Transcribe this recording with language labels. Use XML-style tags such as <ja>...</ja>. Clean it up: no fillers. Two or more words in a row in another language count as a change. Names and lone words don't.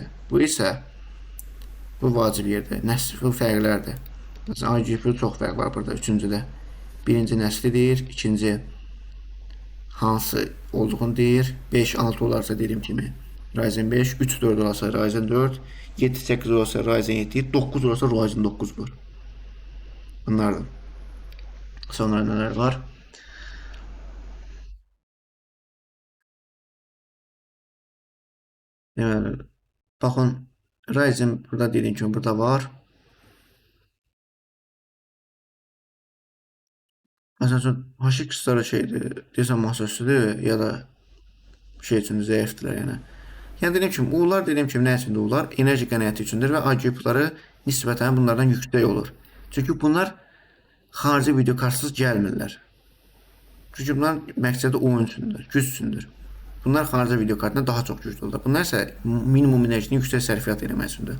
<az>Bu isə bu vacib yerdir. Nəsil bu fərqlərdir. Məsələn IGP çox fərq var burada. Üçüncüdə. Birinci nəslidir. İkinci hansı olduğunu deyir. 5-6 olarsa dediyim kimi Ryzen 5, 3-4 olarsa Ryzen 4, 7-8 olursa Ryzen 7, 9 olursa Ryzen 9 var.</az> <tr>Bunlardır. Sonra neler var? Yani, bakın Ryzen burada dediğim gibi burada var.</tr> <az>Mesela HX-lara şeydir, desem masaüstüdür ya da şey üçün zəifdirlər yəni. Yəni dediyim kimi ular dediyim kimi nə üçündür ular? Enerji qənaəti üçündür və IGP-ları nisbətən bunlardan yüksək olur. Çünki bunlar xarici video kartsız gəlmirlər. Çünki bunların məqsədi oyun üçündür, güc üçündür. Bunlar xarici video kartına daha çox güclü olur. Bunlar isə minimum enerjini yüksək sərfiyyat etmək üçündür.</az>